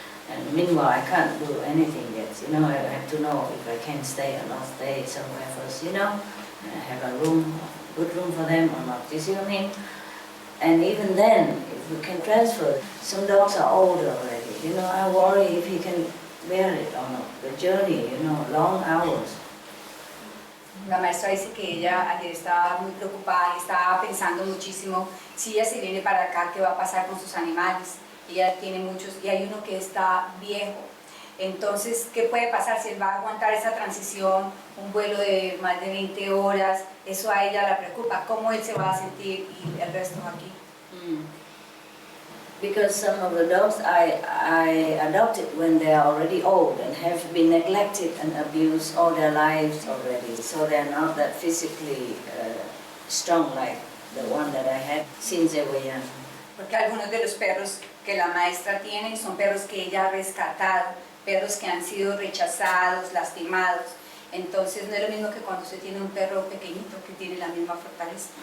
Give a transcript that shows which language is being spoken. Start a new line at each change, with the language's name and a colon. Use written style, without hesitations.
English: And meanwhile, I can't do anything yet. I have to know if I can stay or not stay somewhere first. And I have a room, good room for them or not. You see what I mean? And even then, if we can transfer, some dogs are old already. I worry if he can bear it or not. The journey, long hours.
Spanish: La maestra dice que ella ayer estaba muy preocupada y estaba pensando muchísimo si ella se viene para acá, qué va a pasar con sus animales. Ella tiene muchos y hay uno que está viejo. Entonces, ¿qué puede pasar si él va a aguantar esa transición, un vuelo de más de 20 horas? Eso a ella la preocupa, cómo él se va a sentir y el resto aquí.
English: Because some of the dogs I adopted when they are already old and have been neglected and abused all their lives already. So they're not that physically strong like the one that I had since they were young.
Spanish: Porque algunos de los perros que la maestra tiene son perros que ella ha rescatado, perros que han sido rechazados, lastimados. Entonces no es lo mismo que cuando se tiene un perro pequeñito que tiene la misma fortaleza.